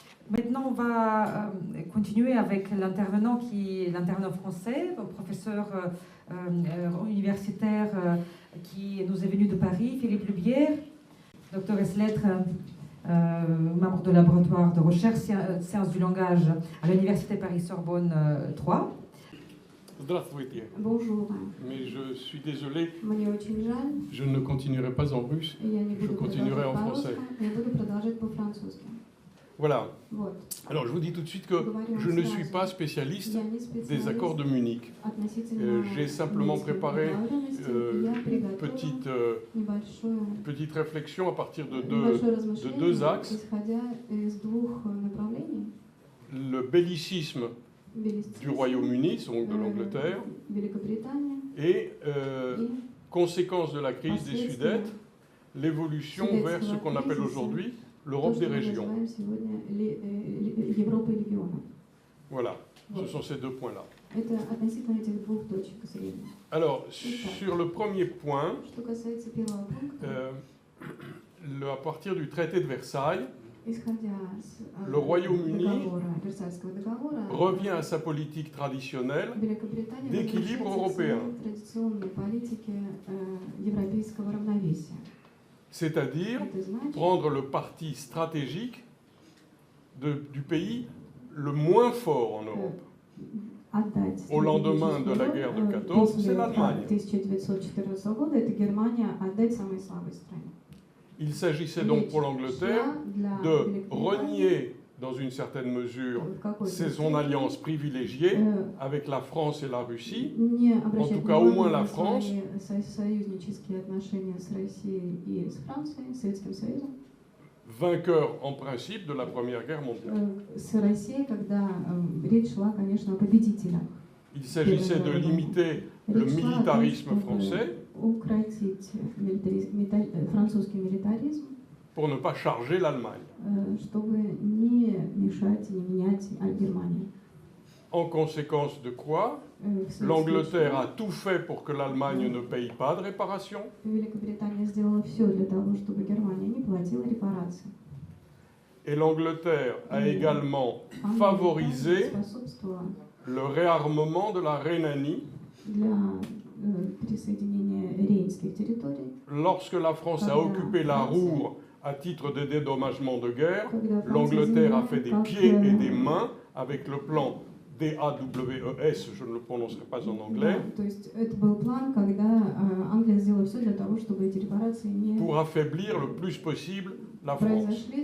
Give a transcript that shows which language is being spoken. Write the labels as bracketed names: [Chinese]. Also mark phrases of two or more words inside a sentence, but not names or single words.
[French] Maintenant, on va continuer avec l'intervenant français, un professeur universitaire qui nous est venu de Paris, Philippe Lubière, docteur ès lettres, membre du laboratoire de recherche sciences du langage à l'université Paris-Sorbonne 3. [Russian] Здравствуйте. [French] Bonjour. Mais je suis désolé, [Russian] Мне очень жаль. [French] je ne continuerai pas en russe, [Russian] Я не [French] je [Russian] буду [French] continuerai en [Russian] продолжать [French] français. [Russian] по-русски, я буду продолжать по-французски. [French] Voilà. [Russian] Вот. [French] Alors je vous dis tout de suite que je ne suis pas spécialiste [Russian] Я не [French] des accords de Munich. [Russian] относительно [French] J'ai simplement [Russian] минских [French] préparé [Russian] договоренностей. Я [French] une [Russian] приготовила [French] petite réflexion à partir de [Russian] небольшое [French] deux [Russian] размышление, [French] axes. [Russian] исходя из двух направлений. [French] Le bellicisme du Royaume-Uni, donc de l'Angleterre, [Russian] Великобритания [French] et [Russian] и [French] conséquence de la crise des Sudètes, l'évolution vers ce qu'on appelle aujourd'hui l'Europe des régions. [Russian] Европа регионов. [French] Voilà, ce sont ces deux points-là. [Russian] Это относительно этих двух точек зрения. [French] Alors, sur le premier point, [Russian] Что касается первого пункта, [French] à partir du traité de Versailles, [Russian] исходя [French] le Royaume-Uni [Russian] Версальского договора, [French] revient à sa politique traditionnelle [Russian] Великобритания [French] d'équilibre [Russian] возвращается к своей [French] européen, [Russian] традиционной политике европейского равновесия. [French] c'est-à-dire [Russian] Это значит [French] prendre le parti stratégique du pays le moins fort en Europe. [Russian] отдать [French] Au lendemain de la guerre de 14, c'est l'Allemagne. [Russian] 1914 года это Германия отдать самой слабой стране. [French] Il s'agissait donc pour l'Angleterre de renier, dans une certaine mesure, son alliance privilégiée avec la France et la Russie, en tout cas au moins la France, [Russian] союзнические отношения с Россией и с Францией, Советским Союзом. [French] vainqueur en principe de la Première Guerre mondiale. [Russian] С Россией, когда речь шла, конечно, о победителях. [French] Il s'agissait de limiter le militarisme français [Russian] укротить французский милитаризм, [French] pour ne pas charger l'Allemagne. [Russian] чтобы не мешать, не менять Германию. [French] En conséquence de quoi, l'Angleterre a tout fait pour que l'Allemagne ne paye pas de réparation. [Russian] Великобритания сделала все для того, чтобы Германия не платила репарации. [French] Et l'Angleterre a également favorisé le réarmement de la Rhénanie. [Russian] Для присоединения рейнских территорий. [French] Lorsque la France a occupé la Roure à titre de dédommagement de guerre, l'Angleterre a fait des pieds et des mains avec le plan DAWES, je ne le prononcerai pas en anglais, pour affaiblir le plus possible la France.